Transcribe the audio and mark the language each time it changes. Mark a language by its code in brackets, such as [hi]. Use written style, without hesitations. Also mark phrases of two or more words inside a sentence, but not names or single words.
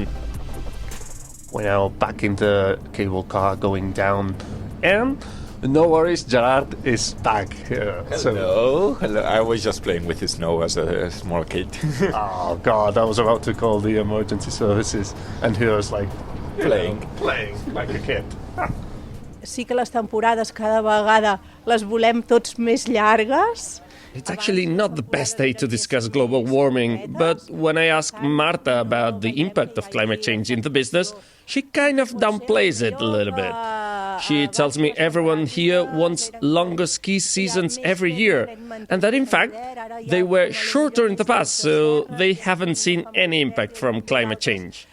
[en] We're now back in the cable car going down, and no worries, Gerard is back here. Hello. I was just playing with the snow as a small kid. Oh God, I was about to call the emergency services, and he was like playing like a kid. [ca] Sí que les temporades cada vegada les volem tots més llargues. [en] It's actually not the best day to discuss global warming, but when I ask Marta about the impact of climate change in the business, she kind of downplays it a little bit. She tells me everyone here wants longer ski seasons every year, and that in fact they were shorter in the past, so they haven't seen any impact from climate change.